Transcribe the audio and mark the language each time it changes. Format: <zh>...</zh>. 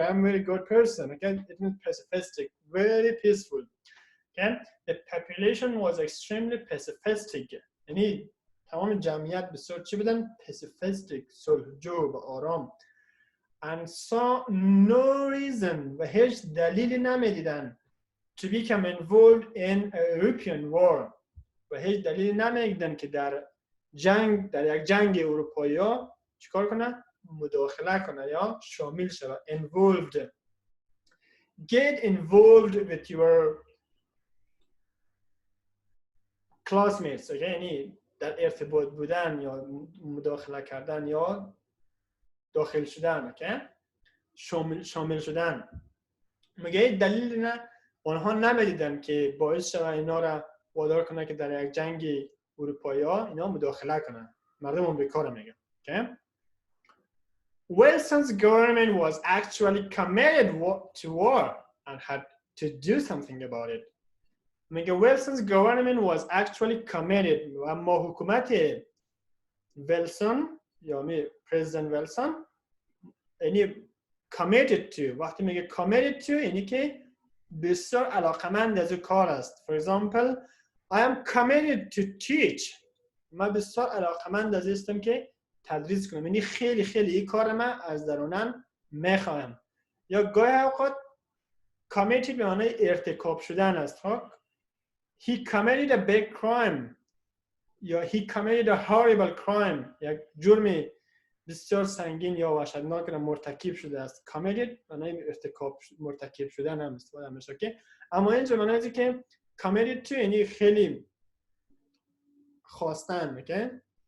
<en>I'm a very good person. Okay? It means pacifistic, very peaceful. Okay? The population was extremely pacifistic.</en> <fa>یعنی تمام جمعیت بسیار چی بودن؟ pacifistic، صلحجو و آرام.</fa> <en>And saw no reason</en> <fa>و هیچ دلیلی نمیدیدن</fa> <en>to become involved in a European war</en> <fa>و هیچ دلیلی نمیدیدن که در یک جنگ اروپایی ها چیکار کنه؟ مداخله کنه یا شامل شود.</fa> <en>Involved. Get involved with your classmates. Okay?</en> <fa>یعنی در ارتباط بودن یا مداخله کردن یا داخل شدن. Okay? شامل شدن. میگه دلیل نه آنها نمیدیدن که باعث شود اینا را وادار کنه که در یک جنگ اروپایی ها اینا مداخله کنن. مردم آمریکا را میگه. Okay?</fa> <en>Wilson's government was actually committed to war and had to do something about it.</en> <fa>میگه</fa> <en>Wilson's government was actually committed</en> <fa>و اما حکومت ویلسون یا پرزیدنت ویلسون یعنی committed to. وقتی میگه committed to یعنی که بسیار علاقمند از کار است.</fa> <en>For example, I am committed to teach.</en> <fa>من بسیار علاقمند از هستم که تدریس کنم. یعنی خیلی خیلی این کار من از درونم میخواهم. یا گاهی اوقات committed به معنای ارتکاب شدن است.</fa> <en>He committed a big crime. یا he committed a horrible crime.</en> <fa>یک جرم بسیار سنگین یا وحشتناک را مرتکب شده است. Committed معنای مرتکب شدن هم استفاده میشه. که اما اینجا معنی که committed to یعنی خیلی خواستن میگه.</fa>